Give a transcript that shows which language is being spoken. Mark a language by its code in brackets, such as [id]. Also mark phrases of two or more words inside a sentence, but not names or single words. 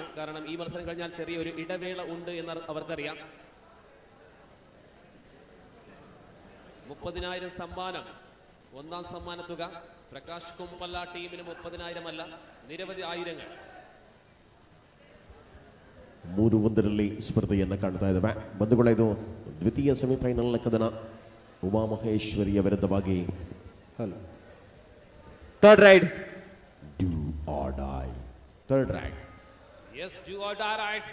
[ml] കാരണം ഈ മത്സരം കഴിഞ്ഞാൽ ചെറിയൊരു ഇടവേള ഉണ്ട് എന്ന് അവർക്കറിയാം. 30,000 സമ്മാനം, ഒന്നാം സമ്മാന തുക. പ്രകാശ് കുമ്പല ടീമിന് 30,000 അല്ല, നിരവധി ആയിരങ്ങൾ. [kn] 3-1 ಸ್ಪರ್ಧೆಯನ್ನು ಕಾಣ್ತಾ ಇದ್ದಾವೆ. ಬಂಧುಗಳೇ, ಇದು ದ್ವಿತೀಯ ಸೆಮಿಫೈನಲ್ನ ಕದನ. [en] ಉಮಾಮಹೇಶ್ವರಿಯ ವಿರುದ್ಧವಾಗಿ third raid, do or die. third raid, yes, do or die raid.